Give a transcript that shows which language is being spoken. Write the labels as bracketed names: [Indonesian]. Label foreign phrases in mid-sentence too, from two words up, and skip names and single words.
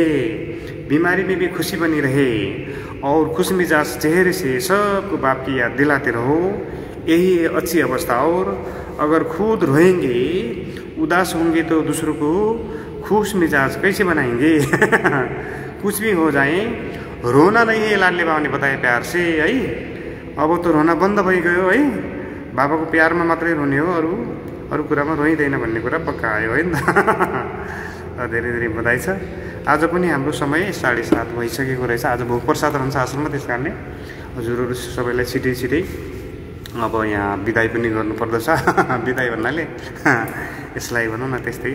[Hindi] बीमारी में भी खुशी बनी रहे और खुश मिजाज चेहरे से सबको बाप की याद दिलाते रहो, यही है अच्छी अवस्था। और अगर खुद रोएंगे, उदास होंगे तो दूसरों को खुश मिजाज कैसे बनाएंगे कुछ भी हो जाए, रोना नहीं है, लाडले बाबा ने बताया प्यार से है। [Nepali] अब तो रोना बन्द भइगयो है, बाबाको प्यारमा मात्रै रोने हो, अरू कुरामा रोइँदैन भन्ने कुरा पक्का आयो है नि त धेरै धेरै बधाई छ। आज पनि हाम्रो समय 7:30 भइसकेको रहेछ। आज भोग प्रसाद रहन्छ आश्रममा, त्यस कारणले हजुरहरू सबैलाई छिटै छिटै अब यहाँ बिदाई पनि गर्नुपर्दछ बिदाई भन्नाले यसलाई भनौँ न त्यस्तै।